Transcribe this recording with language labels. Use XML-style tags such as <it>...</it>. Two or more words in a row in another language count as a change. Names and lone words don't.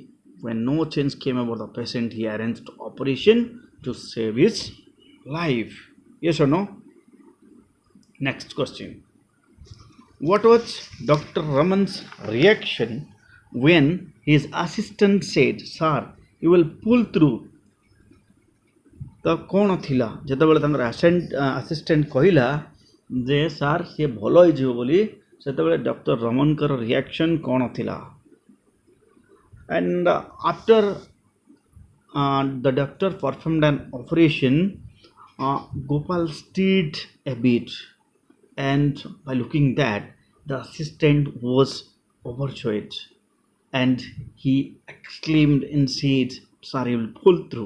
<en>When no change came about the patient, he arranged operation to save his life. Yes or no? Next question. What was Dr. Raman's reaction when his assistant said, "Sir, you will pull through"?</en> <or>ତ କଣ ଥିଲା ଯେତେବେଳେ ତାଙ୍କର ଆସିଷ୍ଟାଣ୍ଟ କହିଲେ ଯେ ସାର ସେ ଭଲ ହୋଇ ଯିବ ବୋଲି ସେତେବେଳେ ଡାକ୍ତର ରମଣ କର ରିଆକ୍ସନ କଣ ଥିଲା.</or> <en>And after the doctor performed an operation, Gopal stirred a bit, and by looking that, the assistant was overjoyed, and he exclaimed and said, "Sorry, will pull through."</en>